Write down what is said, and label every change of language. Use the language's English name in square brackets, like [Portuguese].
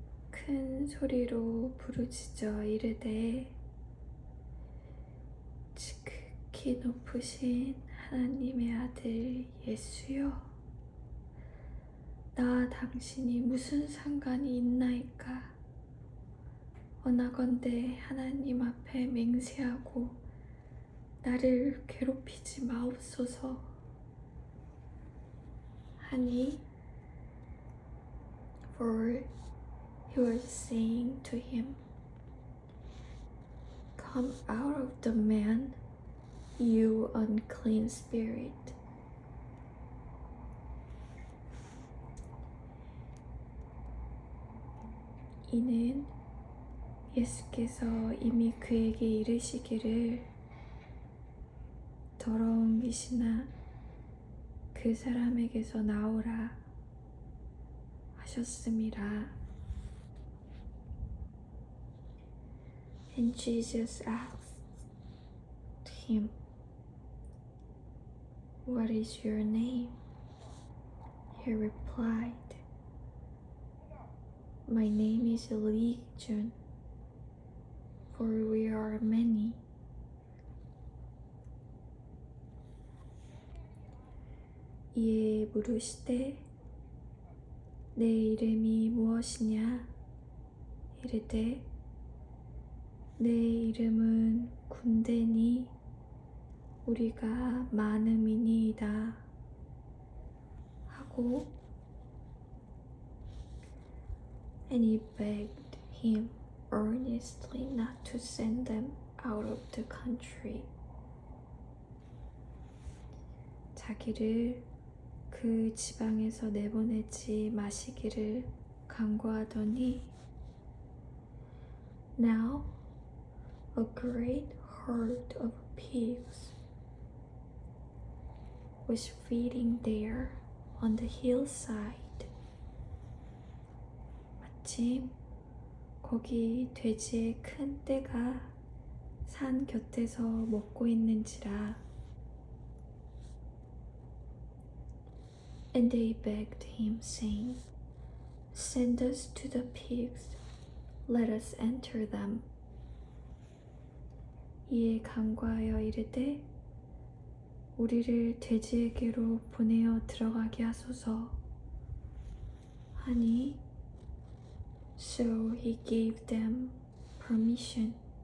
[Korean] 큰 소리로 부르짖어 이르되 지극히 높으신 하나님의 아들 예수여, 나와 당신이 무슨 상관이 있나이까? 원하건대 하나님 앞에 맹세하고 나를 괴롭히지 마옵소서 하니 [English] For he was saying to him, Come out of the man, you unclean spirit. [Korean] 이는 예수께서 이미 그에게 이르시기를 더러운 귀신아 그 사람에게서 나오라 하셨음이라. [English] And Jesus asked him, What is your name? He replied, My name is Legion, for we are many. [Korean] 이에 물으시되 내 이름이 무엇이냐? 이르되 내 이름은 군대니 우리가 많음이니이다 하고, [English] and he begged him earnestly not to send them out of the country. [Korean] 자기를 그 지방에서 내보내지 마시기를 간구하더니, [English] Now a great herd of pigs was feeding there on the hillside. [Korean] 마침 거기 돼지의 큰 떼가 산 곁에서 먹고 있는지라. [English] And they begged him, saying, Send us to the pigs, let us enter them. [Korean] 이에 간구하여 이르되 우리를 돼지에게로 보내어 들어가게 하소서 하니, [English] So he gave them permission,